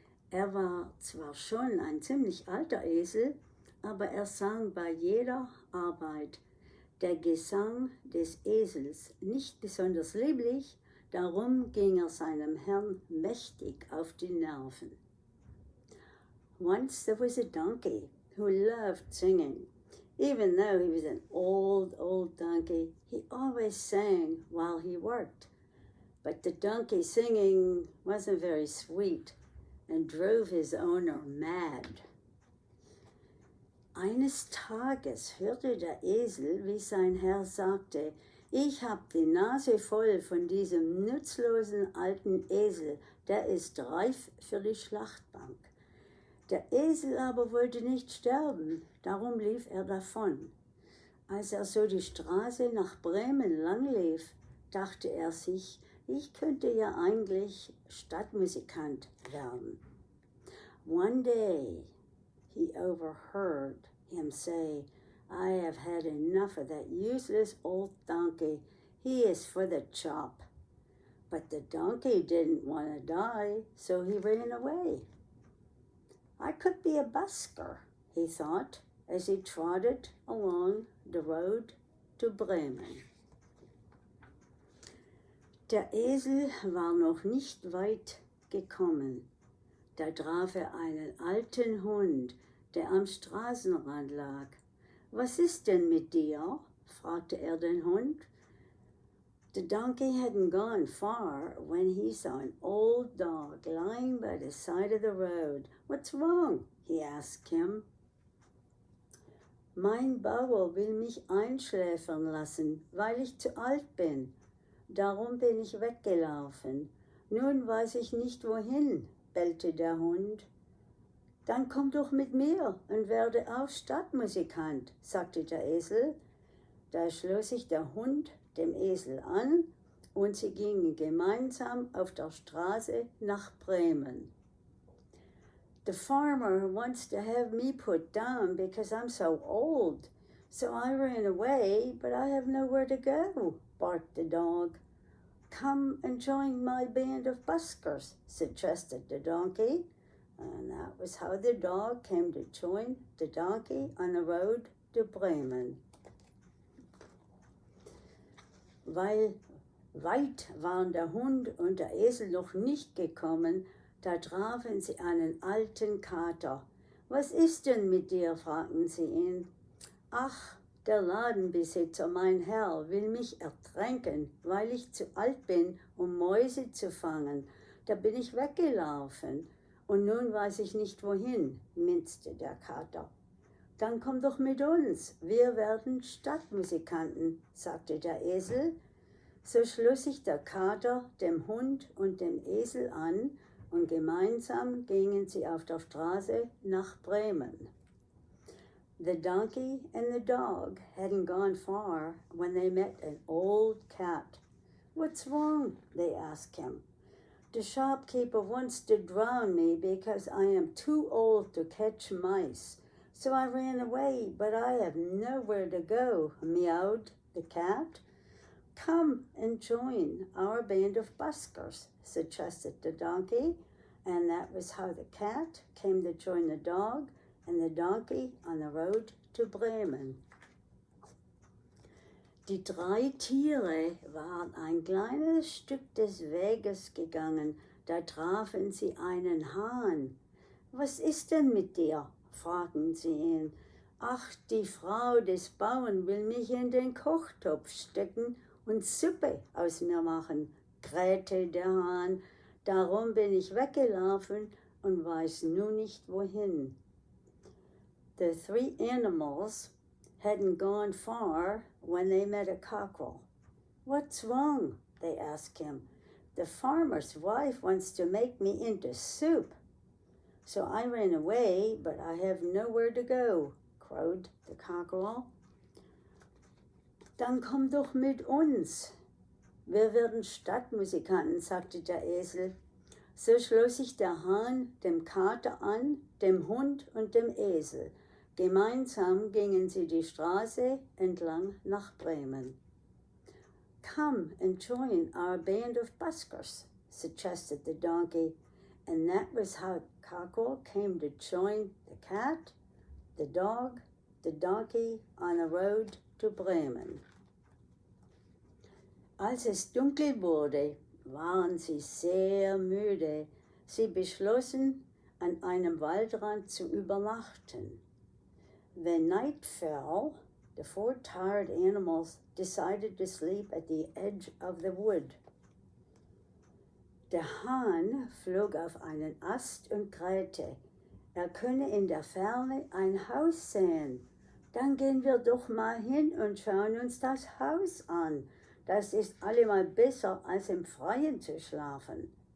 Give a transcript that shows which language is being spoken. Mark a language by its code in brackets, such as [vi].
[de] Er war zwar schon ein ziemlich alter Esel, aber er sang bei jeder Arbeit. Der Gesang des Esels nicht besonders lieblich, darum ging er seinem Herrn mächtig auf die Nerven. [en] Once there was a donkey who loved singing. Even though he was an old donkey, he always sang while he worked. But the donkey singing wasn't very sweet and drove his owner mad. [de] Eines Tages hörte der Esel, wie sein Herr sagte, ich hab die Nase voll von diesem nutzlosen alten Esel, der ist reif für die Schlachtbank. Der Esel aber wollte nicht sterben, darum lief er davon. Als er so die Straße nach Bremen lang lief, dachte er sich, ich könnte ja eigentlich Stadtmusikant werden. [en] One day he overheard him say, I have had enough of that useless old donkey. He is for the chop. But the donkey didn't want to die, so he ran away. I could be a busker, he thought, as he trotted along the road to Bremen. [de] Der Esel war noch nicht weit gekommen. Da traf er einen alten Hund, der am Straßenrand lag. Was ist denn mit dir? Fragte er den Hund. [en] The donkey hadn't gone far when he saw an old dog lying by the side of the road. What's wrong? He asked him. [de] Mein Bauer will mich einschläfern lassen, weil ich zu alt bin. Darum bin ich weggelaufen. Nun weiß ich nicht wohin, bellte der Hund. Dann komm doch mit mir und werde auch Stadtmusikant, sagte der Esel. Da schloss sich der Hund dem Esel an und sie gingen gemeinsam auf der Straße nach Bremen. [en] The farmer wants to have me put down because I'm so old, so I ran away, but I have nowhere to go, barked the dog. Come and join my band of buskers, suggested the donkey. And that was how the dog came to join the donkey on the road to Bremen. [de] Weil weit waren der Hund und der Esel noch nicht gekommen, da trafen sie einen alten Kater. Was ist denn mit dir? Fragten sie ihn. Ach, der Ladenbesitzer, mein Herr, will mich ertränken, weil ich zu alt bin, um Mäuse zu fangen. Da bin ich weggelaufen. Und nun weiß ich nicht wohin, minzte der Kater. Dann komm doch mit uns, wir werden Stadtmusikanten, sagte der Esel. So schloss sich der Kater dem Hund und dem Esel an und gemeinsam gingen sie auf der Straße nach Bremen. [en] The donkey and the dog hadn't gone far when they met an old cat. What's wrong? They asked him. The shopkeeper wants to drown me because I am too old to catch mice. So I ran away, but I have nowhere to go, meowed the cat. Come and join our band of buskers, suggested the donkey. And that was how the cat came to join the dog and the donkey on the road to Bremen. [de] Die drei Tiere waren ein kleines Stück des Weges gegangen, da trafen sie einen Hahn. Was ist denn mit dir? Fragten sie ihn. Ach, die Frau des Bauern will mich in den Kochtopf stecken und Suppe aus mir machen, krähte der Hahn. Darum bin ich weggelaufen und weiß nun nicht wohin. [en] The three animals hadn't gone far when they met a cockerel. What's wrong? They asked him. The farmer's wife wants to make me into soup. So I ran away, but I have nowhere to go, crowed the cockerel. [de] Dann komm doch mit uns. Wir werden Stadtmusikanten, sagte der Esel. So schloss sich der Hahn dem Kater an, dem Hund und dem Esel. Gemeinsam gingen sie die Straße entlang nach Bremen. [en] Come and join our band of buskers, suggested the donkey, and that was how Cockerel came to join the cat, the dog, the donkey on the road to Bremen. [de] Als es dunkel wurde, waren sie sehr müde. Sie beschlossen, an einem Waldrand zu übernachten. [en] When night fell, the four tired animals decided to sleep at the edge of the wood. [de] Der Hahn flog auf einen Ast und krähte, er könne in der Ferne ein Haus sehen. Dann gehen wir doch mal hin und schauen uns das Haus an. Das ist allemal besser, als im Freien zu schlafen.